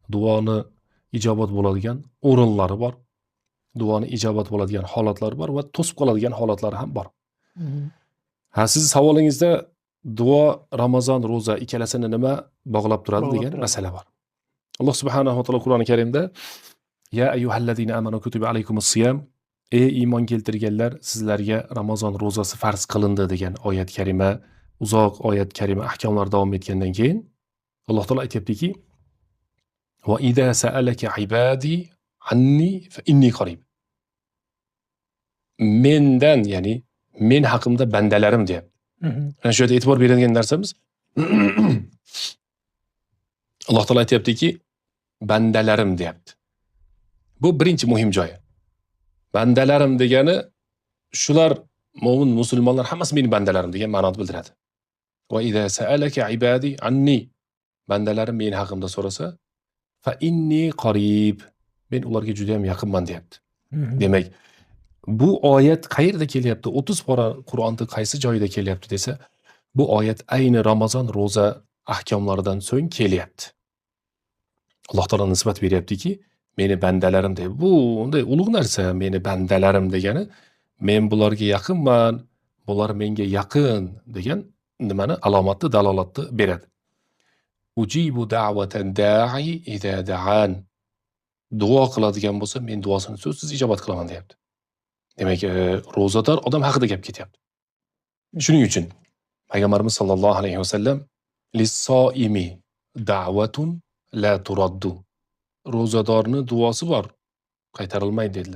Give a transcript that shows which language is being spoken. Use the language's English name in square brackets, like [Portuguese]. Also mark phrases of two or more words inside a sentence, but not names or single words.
[Uzbek] Duoni ijobat bo'ladigan o'rinlari bor. duoni ijobat bo'ladigan holatlar bor va to'sib qoladigan holatlar ham bor. Mhm. Ha, siz savolingizda duo, Ramazon, ro'za ikkalasini nima bog'lab turadi Bog'lab degan turadi. masala bor. Alloh [Arabic] سبحانه وتعالى [Uzbek] Qur'oni Karimda [Arabic] يا أيها الذين آمنوا كتب عليكم الصيام, [Uzbek] ey iymon keltirganlar, sizlarga Ramazon ro'zasi farz qilindi degan oyat karima, uzoq oyat karima ahkomlar davom etgandan keyin Alloh taolo aytibdiki [Arabic] وإذا سألك عبادي عني فإني قريب. [Uzbek] Mendan, ya'ni men haqimda bandalarim deyapti. Mhm. Mana shu yerda e'tibor beradigan narsamiz Alloh taolo aytibdiki bandalarim deyapti. Bu birinchi muhim joyi. Bandalarim degani shular mo'min musulmonlar hammasi mening bandalarim degan ma'noni bildiradi. [Arabic] وإذا سألك عبادي عني, [Uzbek] bandalarim men haqimda so'rasa, [Arabic] فإني قريب, [Uzbek] men ularga juda ham yaqinman deyapti. Mhm. Demak, bu oyat qayerda kelyapti? 30 pora Qur'onda qaysi joyida kelyapti desa, bu oyat ayni Ramazon ro'za ahkomlaridan so'ng kelyapti. Alloh taolo nisbat beryaptiki, meni bandalarim deb. Bu unday ulug' narsa, meni bandalarim degani, men bularga yaqinman, bular menga yaqin degan nimani alomatni, dalolatni beradi. [Arabic] أجيب دعوة الداع إذا دعان. [Uzbek] Duo qiladigan bo'lsa, men duosini so'zsiz ijobat qilaman deyapti. Demak, ro'zador odam haqida gap ketyapti. Shuning uchun Payg'ambarimiz [Arabic] صلى الله عليه وسلم للصائم دعوة لا ترد. [Uzbek] Ro'zadorning duosi bor, qaytarilmaydi dedilar.